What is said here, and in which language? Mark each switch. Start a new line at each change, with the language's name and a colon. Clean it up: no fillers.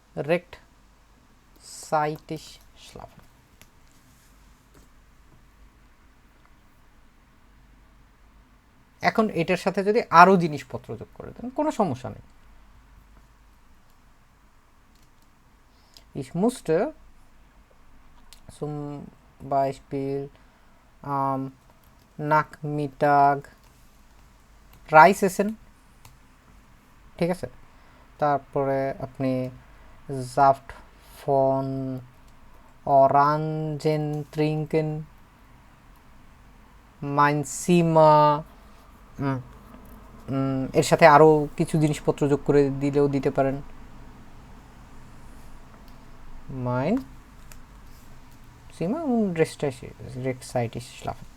German: rechtzeitig schlafen।
Bangla: এখন এটার সাথে যদি আরো জিনিসপত্র যোগ করে দেন কোনো সমস্যা নেই।
German: Ich musste zum Beispiel am Nachmittag Reis essen,
Bangla: ঠিক আছে? তারপরে আপনি
German: Saft von Orangen trinken, mein Zimmer,
Bangla: এর সাথে আরও কিছু জিনিসপত্র যোগ করে দিলেও দিতে পারেন,
German: mein Zimmer und rechtzeitig schlafen।